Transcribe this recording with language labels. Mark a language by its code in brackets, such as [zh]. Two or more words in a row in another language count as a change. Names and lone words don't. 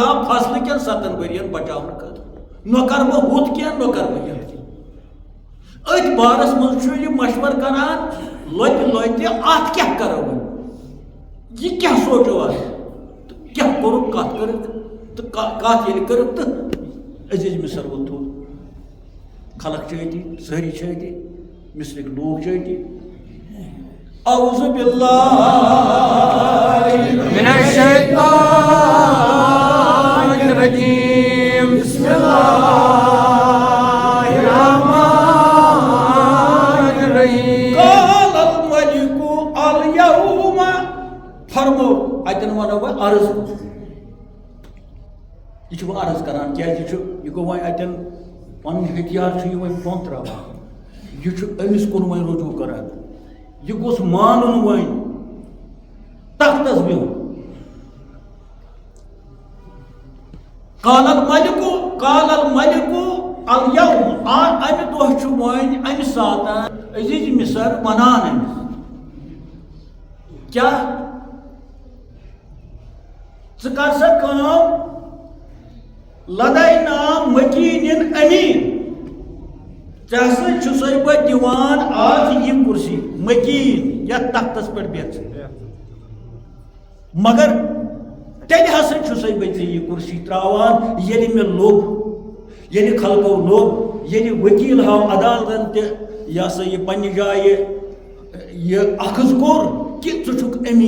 [ks] فصلہٕ کٮ۪ن 7 ؤرین بچاونہٕ خٲطرٕ نہ کرٕ بہٕ ہُتھ کینٛہہ نہ کرٕ بہٕ یہِ أتھۍ بارس منٛز چھُ یہِ مشورٕ کران لۄتہِ لۄتہِ اتھ کیٛاہ کرو وۄنۍ یہِ کیٛاہ سونٛچو اتھ تہٕ کیٛاہ کوٚرُکھ کتھ کٔرٕکھ تہٕ کتھ ییٚلہِ کٔرٕکھ تہٕ عزیز مصر ووٚتھُن خلق چھِ أتی سٲری چھِ أتی مصرٕکۍ لوٗکھ چھِ أتی [ar] اعوذ باللہ من الشیطان الرجیم بسم اللہ الرحمن الرحیم قال الملک الیوم [ks] فرمو اتٮ۪ن ونو بہٕ عرض یہِ چھُ بہٕ عرض کران کیٛازِ یہِ گوٚو وۄنۍ اتٮ۪ن پنُن ہتھیار چھُ یہِ وۄنۍ بۄن تراوان یہِ چھُ أمِس کُن وۄنۍ رجوع کران یہِ گوٚژھ مانُن وۄنۍ تختس بِہُن [ar] قال الملک الیوم [ks] امہِ دۄہ چھُ وۄنۍ امہِ ساتہٕ عزیز مصر ونان أمِس کیٛاہ ژٕ کر سا کٲم [ar] لدینا مکیٖن أمیٖن [ks] ژےٚ ہسا چھُسے بہٕ دِوان آز یہِ کُرسی مکیٖن یتھ تختس پٮ۪ٹھ بیٚہہ ژٕ مگر تیٚلہِ ہسا چھُسے بہٕ ژےٚ یہِ کُرسی تراوان ییٚلہِ مےٚ لوٚب ییٚلہِ خلقو لوٚب ییٚلہِ ؤکیٖل ہاو عدالتن تہِ یہِ ہسا یہِ پننہِ جایہِ یہِ اخذ کوٚر کہِ ژٕ چھُکھ